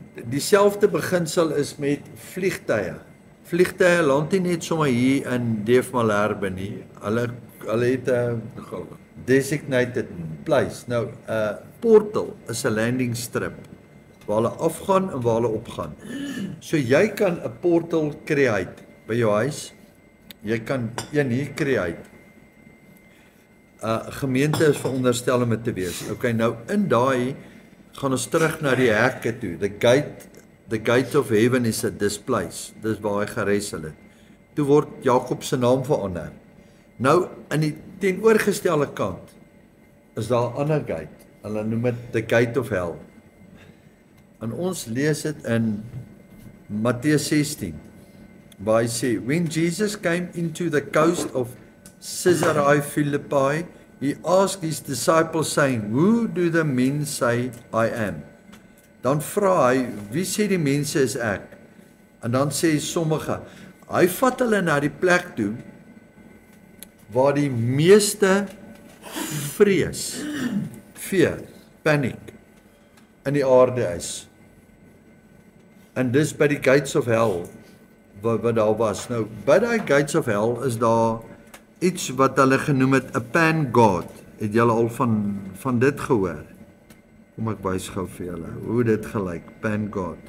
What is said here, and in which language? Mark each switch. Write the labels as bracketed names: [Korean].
[Afrikaans] Dieselfde beginsel is met vliegtye. Vliegtye land nie net sommer hier in Deef Malherbe nie. Hulle het 'n designated place. Nou 'n portal is 'n landing strip waar hulle afgaan en waar hulle opgaan. So jy kan 'n portal create by jou huis. Jy kan een hier create. Gemeente is veronderstel om dit te wees. Okay, nou in daai gaan ons terug na die hekke toe. [English] The gate of heaven is at this place. [Afrikaans] Dis waar hy geresel het. Toe word Jakob se naam verander. Nou in die teenoorgestelde kant is daar 'n ander gate. Hulle noem dit [English] the gate of hell. [Afrikaans] En ons lees dit in Matteus 16 waar hy sê, [English] when Jesus came into the coast of Caesarea Philippi, he asked his disciples saying, who do the men say I am? [Afrikaans] Dan vra hy, wie sê die mense is ek? En dan sê sommige, hy vat hulle na die plek toe waar die meeste vrees, [English] fear, panic [Afrikaans] in die aarde is. En dis by die [English] gates of hell [Afrikaans] wat daar was. Nou, by die [English] gates of hell [Afrikaans] is daar iets wat hulle genoem het 'n pan god. Het julle al van dit gehoor? Kom ek wys gou vir julle hoe dit gelyk, pan god.